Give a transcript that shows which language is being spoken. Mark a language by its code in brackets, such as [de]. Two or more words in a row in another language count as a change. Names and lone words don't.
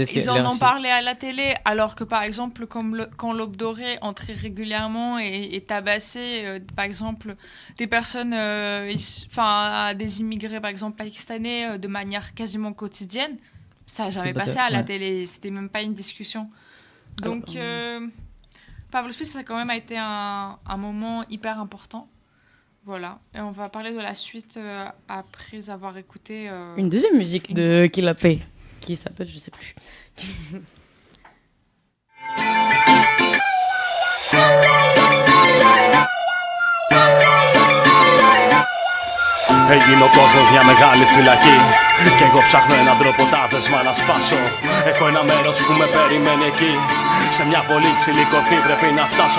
[fr] Mais ils en ont parlé à la télé, alors que par exemple, quand l'Aube dorée entrait régulièrement et tabassait, par exemple, des personnes, des immigrés, par exemple, pakistanais, de manière quasiment quotidienne, ça n'a jamais passé à la télé, c'était même pas une discussion. Donc, Pavlo Fisa, ça a quand même été un moment hyper important. Voilà, et on va parler de la suite après avoir écouté... une deuxième musique de Killa P, qui s'appelle, je sais plus. [el] Έγινε ο κόσμος μια μεγάλη φυλακή κι εγώ ψάχνω έναν τρόπο τάδεσμα να σπάσω. Έχω ένα μέρος που με περιμένει εκεί. Σε μια πολύ ψηλή κορφή πρέπει να φτάσω.